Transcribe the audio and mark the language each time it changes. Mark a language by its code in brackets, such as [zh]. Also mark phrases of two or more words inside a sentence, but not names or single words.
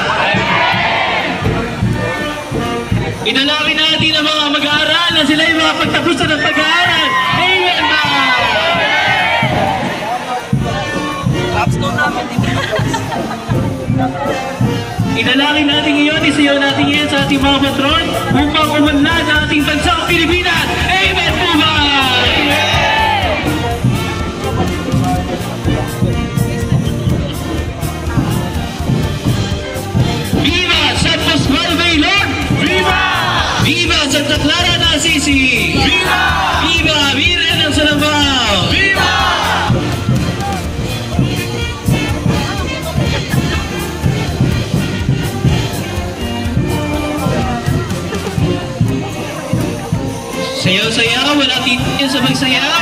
[tl] Idalangin natin ang mga mag-aaral na sila yung mga pagtapusan ng pag-aaral. Amen ba? Idalangin natin ngayon, isayaw natin ngayon sa ating mga patron upang umunlad ang ating bansang Pilipinas. Amen po ba? Viva San Pascual Baylor! Viva! Viva Santa Clara de Assisi! Viva! Viva Virgen ng Salambao! Viva! Sayaw-sayaw, wala titigil sa magsayaw.